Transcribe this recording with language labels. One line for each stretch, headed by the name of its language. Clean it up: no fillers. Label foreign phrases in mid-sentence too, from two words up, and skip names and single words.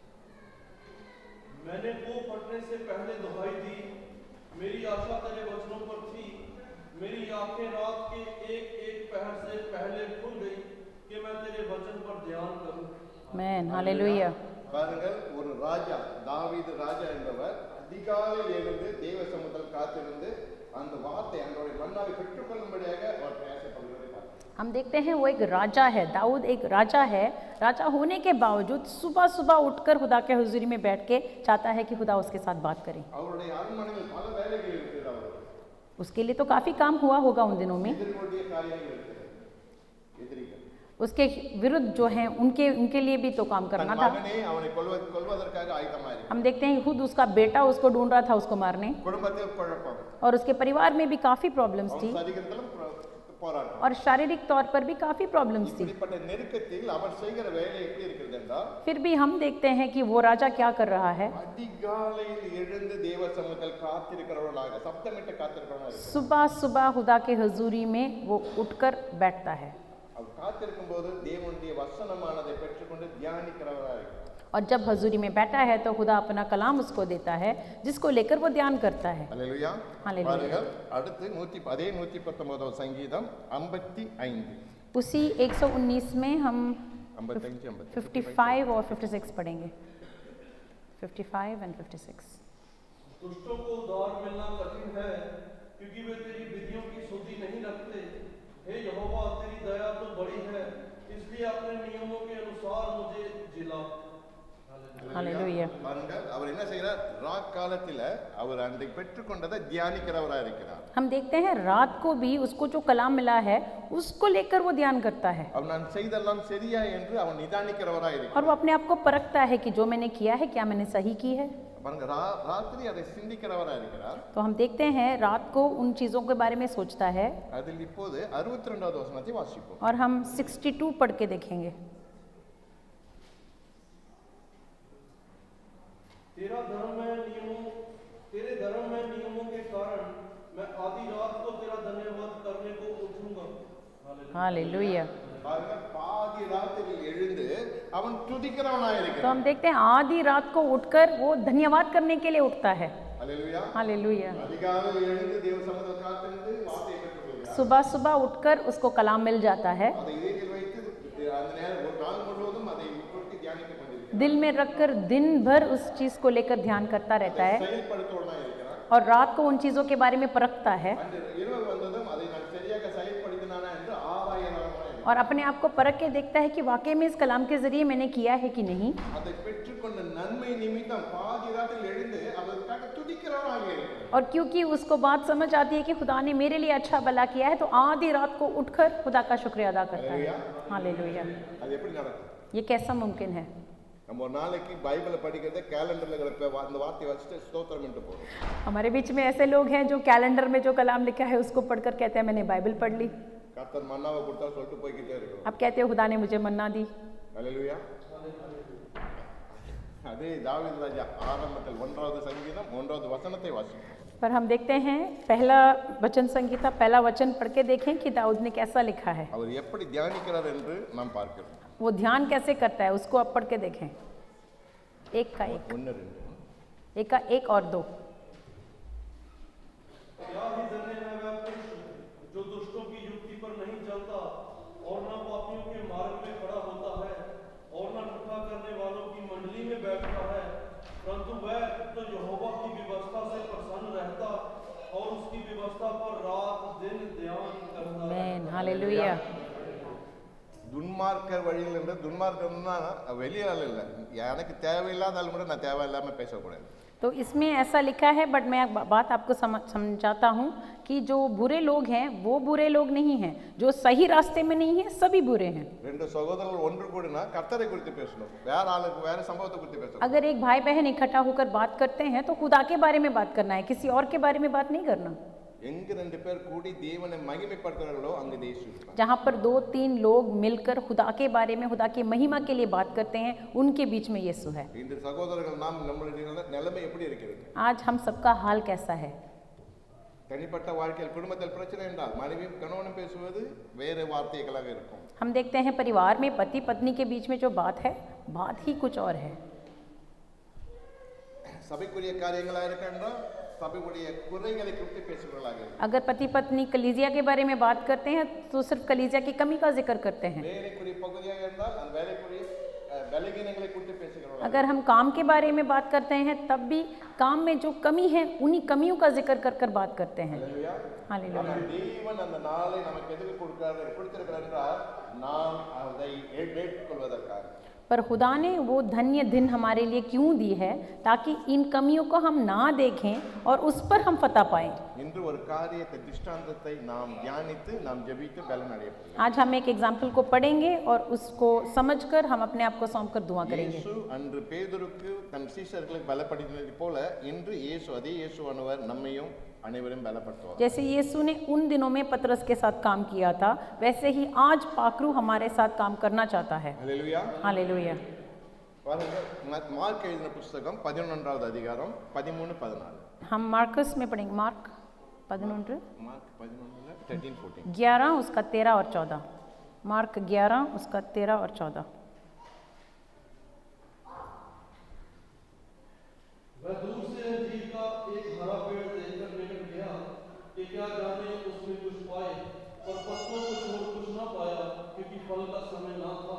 Hindi: मैंने वो फटने से पहले दुहाई दी, मेरी आशा तेरे वचनों पर थी, मेरी आंखें रात के एक एक पहर से पहले खुल गई कि मैं तेरे वचन पर ध्यान करूं। मैन हालेलुया।
Tamil: பாருங்கள், ஒரு ராஜா தாவீது ராஜா என்பவர் அதிகாலையில் எழுந்து தேவ சமூகத்தில் காத்திருந்து அந்த வார்த்தை அவருடைய மன்னாவை பெற்றுக்கொள்ளும்படியாக அவர் பேசப்படுவதை பார்க்கிறோம்.
Hindi: हम देखते हैं वो एक राजा है, दाऊद एक राजा है। राजा होने के बावजूद सुबह सुबह उठकर खुदा के हुजूरी में बैठ के चाहता है कि खुदा उसके साथ बात करे।
Tamil: அவருடைய அரண்மனையில் பல வேலைகள் இருக்கிறது. அவருக்கு
Hindi: उसके लिए तो काफी काम हुआ होगा उन दिनों में।
Tamil: எதிர்கொண்டிய காரியங்கள் இருக்கிறது. எதிரிகள்
Hindi: उसके विरुद्ध जो हैं उनके लिए भी तो काम
Tamil: தன்
Hindi: करना था।
Tamil: மகனை அவனை கொல்வதற்காக ஆயத்தமாயிருக்கிறார்.
Hindi: हम देखते हैं खुद उसका बेटा उसको ढूंढ रहा था उसको मारने,
Tamil: குடும்பத்தில் குழப்பம்,
Hindi: और उसके परिवार में भी काफी प्रॉब्लम्स थी
Tamil: அவன் சரீரத்திலும் போராட்டம்.
Hindi: और शारीरिक तौर पर भी काफी प्रॉब्लम्स थी।
Tamil: இப்படிப்பட்ட நெருக்கத்தில் அவர் செய்கிற வேலை எப்படி இருக்கிறது என்றால்,
Hindi: फिर भी हम देखते हैं कि वो राजा क्या कर रहा है।
Tamil: அதிகாலையில் எழுந்து தேவ சமூகத்தில் காத்திருக்கிறவர்களாக சப்தமிட்டு காத்திருக்கிறவர்களாக இருக்கிறார்.
Hindi: सुबह सुबह खुदा के हुजूरी में वो उठकर बैठता है,
Tamil: அவர் காத்திருக்கும் போது தேவனுடைய வசனமானதை பெற்றுக்கொண்டு தியானிக்கிறவராக இருக்கிறார்.
Hindi: और जब हजूरी में बैठा है तो खुदा अपना कलाम उसको देता है जिसको लेकर वो ध्यान करता है।
Tamil: அல்லேலூயா.
Hindi: हालेलुया।
Tamil: பாருங்கள், அடுத்து 119வது சங்கீதம் 55
Hindi: उसी 119 में हम 55 55 और 56 पढ़ेंगे। 55 and 56। दुष्टों को उद्धार मिलना कठिन है, क्योंकि वे तेरी विधियों की सुधि नहीं रखते। हे यहोवा, तेरी दया तो बड़ी है, इसलिए अपने नियमों के अनुसार मुझे जिला। हालेलुया।
Tamil: பாருங்கள், அவர் என்ன செய்கிறார்? ராக்காலத்தில் அவர் அதை பெற்றுக்கொண்டதை தியானிக்கிறவராக இருக்கிறார்.
Hindi: हम देखते हैं रात को भी उसको जो कलाम मिला है उसको लेकर वो ध्यान करता है,
Tamil: அவர் நான் செய்தெல்லாம் சரியா என்று அவன் நிதானிக்கிறவராக இருக்கிறார்.
Hindi: और वो अपने आप को परखता है कि जो मैंने किया है क्या मैंने सही की है।
Tamil: பாருங்க, ராத்திரி அதை சிந்திக்கிறவராக இருக்கிறார்.
Hindi: तो हम देखते हैं रात को उन चीज़ों के बारे में सोचता है।
Tamil: அதில் இப்போது 62வது வசனத்தை வாசிப்போம்.
Hindi: और हम 62 पढ़ के देखेंगे। तेरे धर्म में नियमों के कारण मैं आधी रात को तेरा धन्यवाद करने को उठूंगा। हालेलुया।
Tamil: பாருங்க, பாதி ராத்திரியில் எழுந்து அவன் துதிக்கிறவனாக
Hindi: तो
Tamil: இருக்கிறான்.
Hindi: हम देखते हैं आधी रात को उठकर वो धन्यवाद करने के लिए उठता है।
Tamil: அல்லேலூயா.
Hindi: हालेलुया।
Tamil: அதிகாலையில் எழுந்து தேவ சமூகத்தில் காத்திருந்து வார்த்தையை பெற்றுக்கொள்கிறார்.
Hindi: सुबह सुबह उठकर उसको कलाम मिल जाता है,
Tamil: அதை இதயத்தில் வைத்து அந்த நேரம் ஒரு நாள் முழுவதும் அதை உட்கொண்டு தியானித்துக் கொண்டிருக்கிறார்.
Hindi: दिल में रखकर दिन भर उस चीज़ को लेकर ध्यान करता रहता है,
Tamil: செயல்படுத்துவனாக இருக்கிறார்.
Hindi: और रात को उन चीज़ों के बारे में परखता है,
Tamil: அந்த இரவு வந்ததும் அதை நான் சரியாக செயல்படுத்தினானா என்று ஆராயனாக
Hindi: और अपने आप को परख के देखता है कि वाकई में इस कलाम के जरिए मैंने किया है कि नहीं।
Tamil: அதை பெற்றுக்கொண்ட நன்மை நிமித்தம் பாதி ராத்திரியில் எழுந்து அதற்காக துதிக்கிறவனாக இருக்கிறார்.
Hindi: और क्योंकि उसको बात समझ आती है कि खुदा ने मेरे लिए अच्छा भला किया है, तो आधी रात को उठकर खुदा का शुक्रिया अदा करता है। हालेलुया।
Tamil: அது எப்படி நடக்கும்?
Hindi: ये कैसा मुमकिन है?
Tamil: நம்ம ஒரு நாளைக்கு பைபிளை படிக்கிறத கேலண்டர்ல அந்த வார்த்தையை வச்சுட்டு ஸ்தோத்திரம் என்று போறோம்.
Hindi: हमारे बीच में ऐसे लोग हैं जो कैलेंडर में जो कलाम लिखा है उसको पढ़कर कहते हैं मैंने बाइबल पढ़ ली.
Tamil: கர்த்தர் மன்னாவை கொடுத்தா சொல்லிட்டு போய்கிட்டே இருக்கோம்.
Hindi: अब कहते हो खुदा ने मुझे मन्ना दी.
Tamil: ஹல்லேலூயா. அதே தாவீது ராஜா ஆரம்பத்தில் 1வது சங்கீதம் 1வது வசனத்தை வாசிப்போம்.
Hindi: पर हम देखते हैं पहला वचन संगीता पहला वचन पढ़ के देखें कि दाऊद ने कैसा लिखा है. அவர் எப்படி தியானிக்கிறார் என்று நாம் பார்க்கிறோம். वो ध्यान कैसे करता है उसको आप पढ़ के देखें. एक का एक, 1 2 एक का एक और दो. क्या ही धन्य है वह पुरुष जो दुष्टों की युक्ति पर नहीं चलता और न पापियों के मार्ग में खड़ा होता है और न ठट्ठा करने वालों की मंडली में बैठता है, परंतु वह तो यहोवा की व्यवस्था से प्रसन्न रहता और उसकी व्यवस्था पर रात दिन ध्यान करता है. आमीन. हालेलुया.
Tamil: துன்மார்க்கர் வழியில் இருந்து துன்மார்க்கம்னா வெளியே ஆள் இல்லை, எனக்கு தேவையில்லாத ஆள் கூட நான் தேவையில்லாமல் பேசக்கூடாது.
Hindi: तो इसमें ऐसा लिखा है बट मैं एक बात आपको समझाता हूँ कि जो बुरे लोग हैं वो बुरे लोग नहीं हैं, जो सही रास्ते में नहीं हैं सभी बुरे हैं.
Tamil: ரெண்டு சகோதரர்கள் ஒன்று கூடினா கர்த்தரை குறித்து பேசணும், வேற ஆளுக்கு வேற சம்பவத்தை குறித்து பேசணும்.
Hindi: अगर एक भाई बहन इकट्ठा होकर बात करते हैं तो खुदा के बारे में बात करना है, किसी और के बारे में बात नहीं करना.
Tamil: எங்க ரெண்டு பேர் கூடி தேவனை மகிமைப்படுத்துறாங்களோ அங்க இயேசு இருப்பார்.
Hindi: जहाँ पर 2-3 लोग मिलकर खुदा के बारे में खुदा की महिमा के लिए बात करते हैं उनके बीच में यीशु है.
Tamil: இந்த சகோதரர்கள் நாம் நம்மளுடைய நிலைமை எப்படி இருக்கிறது?
Hindi: आज हम सबका हाल कैसा है?
Tamil: தனிப்பட்ட வாழ்க்கையில் குடும்பத்தில் பிரச்சனை என்றால் மனைவியும் கணவனும் பேசுவது வேறு வார்த்தைகளாக இருக்கும்.
Hindi: हम देखते हैं परिवार में पति पत्नी के बीच में जो बात है बात ही कुछ और है.
Tamil: சபைக்குரிய காரியங்களாக இருக்கின்றோம், சபைக்குரிய குறைகளை குறித்து பேசுகிறவர்களாக இருக்கும்.
Hindi: अगर पति पत्नी कलीसिया के बारे में बात करते हैं तो सिर्फ कलीसिया की कमी का जिक्र करते हैं.
Tamil: வேலைக்குரிய பகுதியாக இருந்தால் அந்த வேலைக்குரிய பலகீனங்களை குறித்து பேசுகிறவர்களாக.
Hindi: अगर हम काम के बारे में बात करते हैं तब भी काम में जो कमी है उन्हीं कमियों का जिक्र कर कर बात करते हैं. हालेलुया.
Tamil: தேவன் அந்த நாளை நமக்கு எதுக்கு கொடுத்திருக்கிறார் என்றால் நாம் அதை ஏற்றுக்கொள்வதற்காக.
Hindi: पर खुदा ने वो धन्य दिन हमारे लिए क्यों दी है ताकि इन कमियों को हम ना देखें और उस पर हम फतह पाएं.
Tamil: இன்று ஒரு காரியத்தை திஷ்டாந்தத்தை நாம் தியானித்து நாம் ஜெபித்து பலன் அடைய போகிறோம்.
Hindi: आज हम एक एग्जाम्पल को पढ़ेंगे और उसको समझकर हम अपने आप को सौंपकर दुआ करेंगे.
Tamil: இயேசு அன்று பேதுருக்கு தன் சீஷர்களை பலப்படுத்தினது போல இன்று இயேசு அதே இயேசுவானவர் நம்மையும் அனைவரும் பலப்படுத்துவார்.
Hindi: जैसे यीशु ने उन दिनों में पतरस के साथ काम किया था वैसे ही आज पाकरू हमारे साथ काम करना चाहता है.
Tamil: ஹல்லேலூயா.
Hindi: हालेलुया.
Tamil: பாருங்க, மார்க் எழுதின புத்தகம் 11வது அதிகாரம் 13 14.
Hindi: हम मार्कस में पढ़ेंगे. मार्क 11
Tamil: மார்க் 11 13 14.
Hindi: 11 उसका 13 और 14. मार्क 11 उसका 13 और 14. वह दूर से अंजीर का एक हरा पेड़ देखकर निकट गया कि क्या जाने उसमें कुछ पाए, पर पत्तों को छोड़ कुछ न पाया क्योंकि फल का समय ना था.